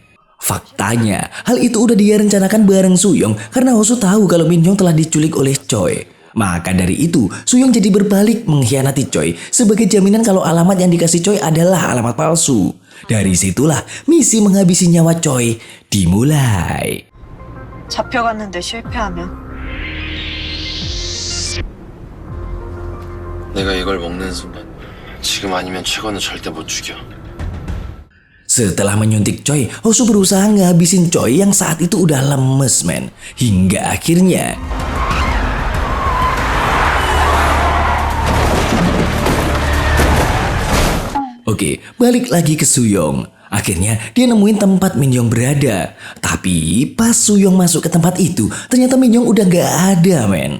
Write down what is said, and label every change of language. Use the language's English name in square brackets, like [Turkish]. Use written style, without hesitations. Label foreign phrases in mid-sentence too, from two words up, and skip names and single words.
[Indonesian] Faktanya, hal itu udah dia rencanakan bareng Suyong karena Hosu tahu kalau Min Yong telah diculik oleh Choi. Maka dari itu, Suyong jadi berbalik mengkhianati Choi sebagai jaminan kalau alamat yang dikasih Choi adalah alamat palsu. Dari situlah misi menghabisi nyawa Choi dimulai. [Korean] 잡혀갔는데 실패하면 내가 이걸 먹는 순간 지금 아니면 최건은 절대 못 죽여. [Indonesian] Setelah menyuntik Choi, Hosu berusaha ngabisin Choi yang saat itu udah lemes men. Hingga akhirnya Oke, balik lagi ke Suyong. Akhirnya dia nemuin tempat Min Yong berada. Tapi pas Suyong masuk ke tempat itu, ternyata Min Yong udah gak ada men.